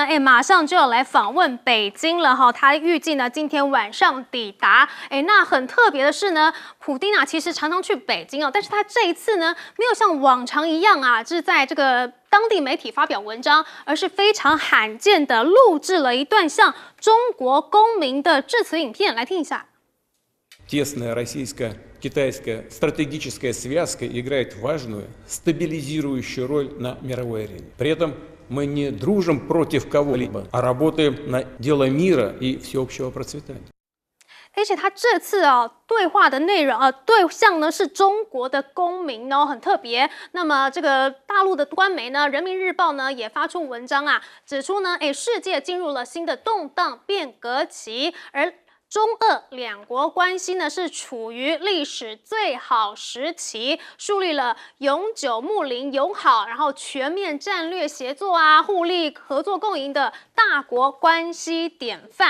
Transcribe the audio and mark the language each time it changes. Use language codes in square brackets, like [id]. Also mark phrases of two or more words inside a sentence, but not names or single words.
[zh] 马上就要来访问北京了哈。他预计呢今天晚上抵达。那很特别的是呢，普丁啊其实常常去北京哦，但是他这一次呢没有像往常一样啊，是在这个当地媒体发表文章，而是非常罕见的录制了一段向中国公民的致辞影片，来听一下。 [ru] Тесная российско-китайская стратегическая связка играет важную стабилизирующую роль на мировой арене. При этом мы не дружим против кого-либо, а работаем на дело мира и всеобщего процветания. [zh] 而且他这次对话的内容对象呢是中国的公民哦，很特别。那么这个大陆的官媒呢，《人民日报》呢也发出文章啊，指出呢，世界进入了新的动荡变革期，而中俄两国关系呢是处于历史最好时期，树立了永久睦邻友好，然后全面战略协作啊，互利合作共赢的大国关系典范。